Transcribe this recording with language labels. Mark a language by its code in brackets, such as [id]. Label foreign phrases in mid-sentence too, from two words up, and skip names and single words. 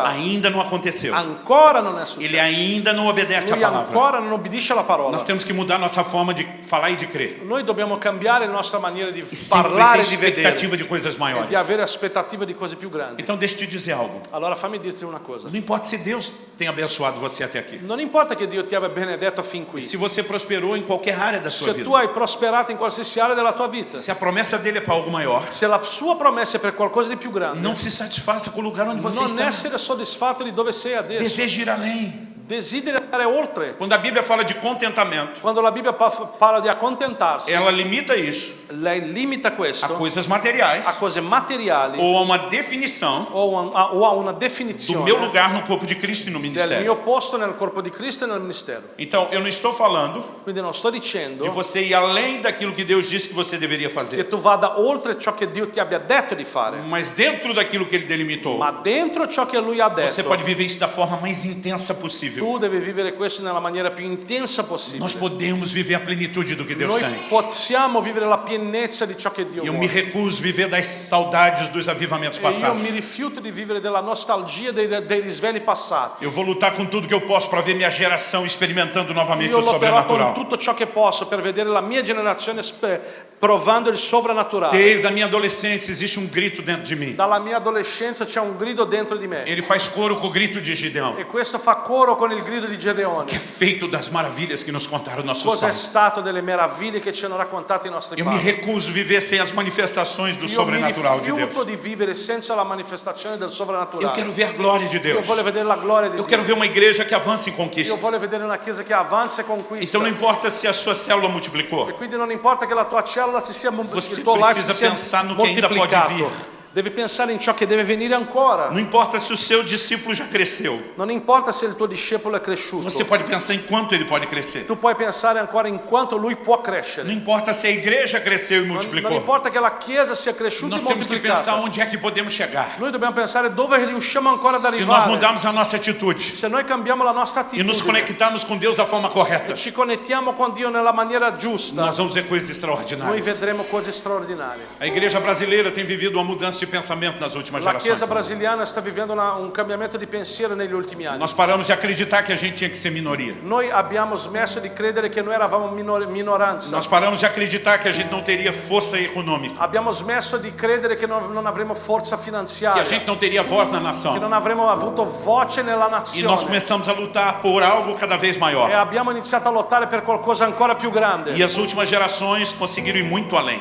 [pt] ainda não aconteceu. [it] ancora non è [pt] Ele [it] successo. [pt] ainda não obedece à [it] Lui [pt] palavra. [it] ancora non obbedisce alla parola. [pt] Nós temos que mudar nossa forma de falar e de crer. [it] Noi dobbiamo cambiare la nostra maniera di [pt] E sempre [it] parlare [pt] ter [it] e di vedere [pt] expectativa de coisas [it] e [pt] maiores. [it] di avere aspettative di cose più grandi. [pt] Então deixa eu te dizer algo. [it] Allora fammi dirti una cosa. [pt] Não importa se Deus tem abençoado você até aqui. [it] Non importa che Dio ti abbia benedetto fin qui. [pt] Se você prosperou em qualquer área da sua [it] Se tu [pt] vida. [it] hai prosperato in qualsiasi area della tua vita, [pt] Se a promessa dele é para algo maior, [it] se la sua promessa è per qualcosa di più grande, [pt] não se satisfaça com o lugar onde você [it] non [pt] está. [it] essere soddisfatto di dove sei adesso. [pt] Deseje ir além. [it] Desideri andare oltre. [pt] Quando a Bíblia fala de contentamento, [it] Quando la Bibbia parla di accontentarsi, [pt] ela limita isso [it] lei limita [pt] a [it] questo [pt] coisas materiais [it] a cose materiali [pt] ou a uma definição [it] o a una [pt] do [it] definizione [pt] meu lugar no corpo de Cristo e no [it] del [pt] ministério. [it] mio posto nel corpo di Cristo e nel ministero. [pt] Então, eu não estou falando [it] Quindi non sto dicendo [pt] de você ir além daquilo que Deus disse que você deveria [it] che [pt] fazer, [it] tu vada oltre ciò che Dio ti abbia detto di fare, [pt] mas dentro daquilo que ele delimitou, [it] ma dentro ciò che Lui ha [pt] você [it] detto, [pt] pode viver isso da forma mais intensa possível. [it] tu devi vivere questo nella maniera più intensa [pt] Nós [it] possibile. [pt] podemos viver a plenitude do que Deus [it] Noi [pt] tem. [it] possiamo vivere la pienezza di ciò che Dio [pt] Eu me [it] vuole. [pt] recuso a viver das saudades dos avivamentos [it] E io [pt] passados. [it] mi rifiuto di vivere della nostalgia dei risvegli passati. [pt] Eu vou lutar com tudo que eu posso para ver minha geração experimentando novamente [it] Io [pt] o [it] lotterò con [pt] sobrenatural. [it] tutto ciò che posso per vedere la mia generazione provando il sovrannaturale. [pt] Desde a minha adolescência existe grito dentro de mim. [it] Dalla mia adolescenza c'è un grido dentro di me. [pt] Ele faz coro com o grito de Gideão, [it] E questo fa coro con il grido di [pt] que é [it] Gedeone. [pt] feito das maravilhas que nos contaram nossos [it] Cosa è [pt] pais. [it] stato delle meraviglie che ci hanno raccontato i nostri [pt] Eu me [it] padri. [pt] recuso a viver sem as manifestações do [it] Io mi [pt] sobrenatural de [it] rifiuto [pt] Deus. [it] di vivere senza la manifestazione del [pt] Eu [it] sovrannaturale. [pt] quero ver a glória de [it] Io [pt] Deus. [it] voglio vedere la gloria di [pt] Eu [it] Dio. [pt] quero ver uma igreja que avança em [it] Io [pt] conquista. [it] voglio vedere una chiesa che avanza e conquista. [pt] Então não importa se a sua célula multiplicou. [it] E quindi non importa che la tua cella si sia [pt] Você [it] il tuo life si [pt] precisa [it] sia [pt] pensar no que ainda pode [it] moltiplicato. [pt] vir. [it] Devi pensare in ciò che deve venire ancora. [pt] Não importa se o seu discípulo já cresceu. [it] Non importa se il tuo discepolo è cresciuto. [pt] Você pode pensar em quanto ele pode crescer. [it] Tu puoi pensare ancora in quanto lui può crescere. [pt] Não importa se a igreja cresceu e [it] Non [pt] multiplicou. [it] importa che la Chiesa sia cresciuta [pt] Nós [it] e [pt] temos que pensar [it] moltiplicata. [pt] onde é que podemos chegar. [it] Noi dobbiamo pensare dove riusciamo ancora ad [pt] Se nós [it] arrivare. [pt] mudarmos a nossa atitude [it] Se noi cambiamo la nostra [pt] e nos [it] attitudine [pt] conectarmos com Deus da forma correta, [it] e ci connettiamo con Dio nella maniera giusta, [pt] nós vamos ver coisas [it] noi [pt] extraordinárias. [it] vedremo cose straordinarie. [pt] A igreja brasileira tem vivido uma mudança de pensamento nas últimas [it] La Chiesa [pt] gerações. [it] brasiliana sta vivendo un cambiamento di pensiero negli ultimi anni. [pt] Nós paramos de acreditar que a gente tinha que ser minoria. [it] Noi abbiamo smesso di credere che noi eravamo minoranza. [pt] Nós paramos de acreditar que a gente não teria força econômica, [it] Abbiamo smesso di credere che non avremo forza [pt] que a [it] finanziaria, [pt] gente não teria voz na [it] che [pt] nação. [it] non avremo avuto voce nella [pt] E nós [it] nazione. [pt] começamos a lutar por algo cada vez [it] E [pt] maior. [it] abbiamo iniziato a lottare per qualcosa ancora più grande. [pt] E as últimas gerações conseguiram ir muito além.